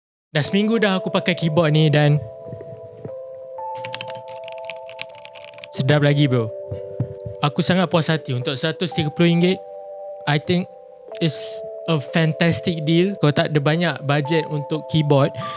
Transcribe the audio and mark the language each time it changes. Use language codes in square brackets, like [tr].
[ms] Dah seminggu dah aku pakai keyboard ni dan sedap lagi bro. Aku sangat puas hati untuk RM130. [en] I think it's a fantastic deal. [ms] Kau tak ada banyak budget untuk keyboard.